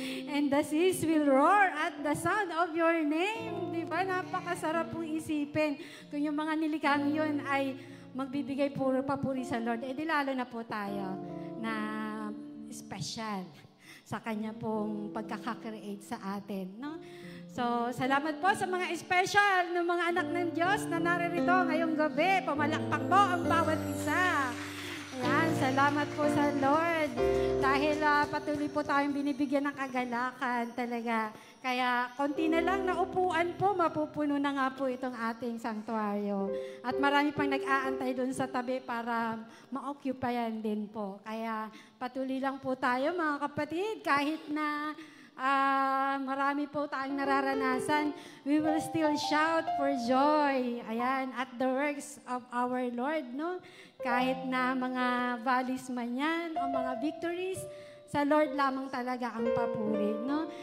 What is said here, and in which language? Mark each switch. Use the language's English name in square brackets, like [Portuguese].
[English] And the seas will roar at the sound of your name. [Filipino] Di ba? Napakasarap pong isipin. Kung yung mga nilikhang yun ay magbibigay papuri sa Lord, eh di lalo na po tayo na special. sa kanya pong pagkakakreate sa atin. No? So, salamat po sa mga special ng mga anak ng Diyos na naririto ngayong gabi. Pumalakpak po ang bawat isa. Ayan, salamat po sa Lord. Dahil patuloy po tayong binibigyan ng kagalakan talaga. Kaya konti na lang na upuan po, mapupuno na nga po itong ating sanktuaryo. At marami pang nag-aantay doon sa tabi para ma-occupayan din po. Kaya patuloy lang po tayo mga kapatid, kahit na marami po tayong nararanasan, [English] we will still shout for joy. Ayan, at the works of our Lord, no? [Filipino] Kahit na mga valleys man yan o mga victories, sa Lord lamang talaga ang papuri, no?